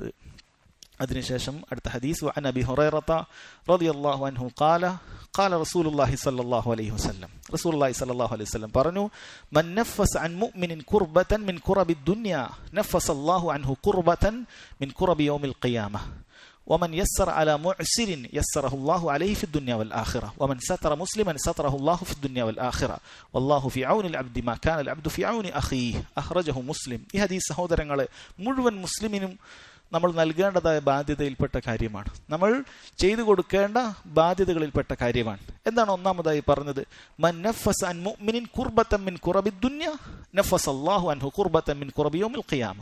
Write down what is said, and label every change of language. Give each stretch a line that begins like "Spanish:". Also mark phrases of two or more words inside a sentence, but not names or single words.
Malayalam: അതിനുശേഷം അടുത്ത ഹദീസ്,
Arabic: وعن أبي هريرة رضي الله عنه قال رسول الله صلى الله عليه وسلم، رسول الله صلى الله عليه وسلم പറഞ്ഞു, من نفس عن مؤمن كربة من كرب الدنيا نفس الله عنه كربة من كرب يوم القيامة ومن يسر على معسر يسره الله عليه في الدنيا والآخرة ومن ستر مسلما ستره الله في الدنيا والآخرة والله في عون العبد ما كان العبد في عون أخيه أخرجه مسلم.
Malayalam: ഈ ഹദീസ് സഹോദരങ്ങളെ മുഴുവൻ മുസ്ലിമിനും നമ്മൾ നൽകേണ്ടതായ ബാധ്യതയിൽപ്പെട്ട കാര്യമാണ്. നമ്മൾ ചെയ്തു കൊടുക്കേണ്ട ബാധ്യതകളിൽപ്പെട്ട കാര്യമാണ്. എന്താണ് ഒന്നാമതായി പറഞ്ഞത്?
Arabic: من نفس عن مؤمن كربة من كرب الدنيا نفس الله عنه كربة من كرب يوم القيامة.